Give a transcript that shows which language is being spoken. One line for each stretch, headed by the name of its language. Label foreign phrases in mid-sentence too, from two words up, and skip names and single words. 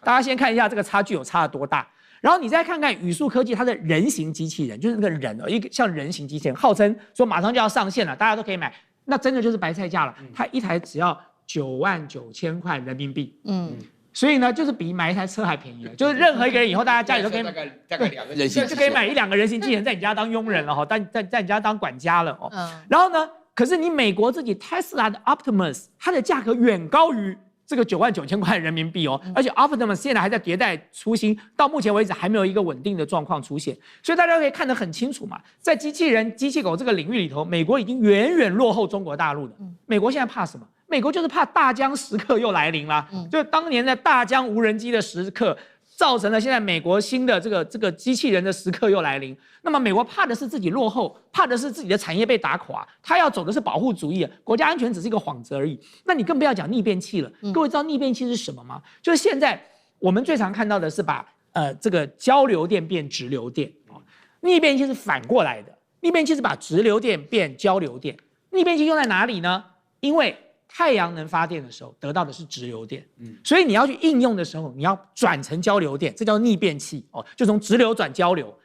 Chinese: 大家先看一下這個差距有差了多大，然後你再看看語速科技它的人形機器人，就是那個人哦，一個像人形機器人，號稱說馬上就要上線了，大家都可以買。那真的就是白菜價了，它一台只要99000塊人民幣，所以呢，就是比買一台車還便宜了。就是任何一個人以後，大家家裡都可以大概2個人形，就可以買1、2個人形機器人在你家當傭人了哈，在你家當管家了哦。然後呢，可是你美國自己 Tesla 的 Optimus， 它的價格遠高於這個99000塊人民幣哦，而且 Optimus 現在還在迭代出新，到目前為止還沒有一個穩定的狀況出現，所以大家可以看得很清楚嘛，在機器人、機器狗這個領域裡頭，美國已經遠遠落後中國大陸了。美國現在怕什麼？美國就是怕大疆時刻又來臨啦，就是當年的大疆無人機的時刻，造成了現在美國新的這個機器人的時刻又來臨。那麼美國怕的是自己落後，怕的是自己的產業被打垮，他要走的是保護主義，國家安全只是一個幌子而已。那你更不要講逆變器了。各位知道逆變器是什麼嗎？就是現在我們最常看到的是把這個交流電變直流電，逆變器是反過來的，逆變器是把直流電變交流電。逆變器用在哪裡呢？因為太陽能發電的時候得到的是直流電，所以你要去應用的時候，你要轉成交流電，這叫逆變器哦，就從直流轉交流。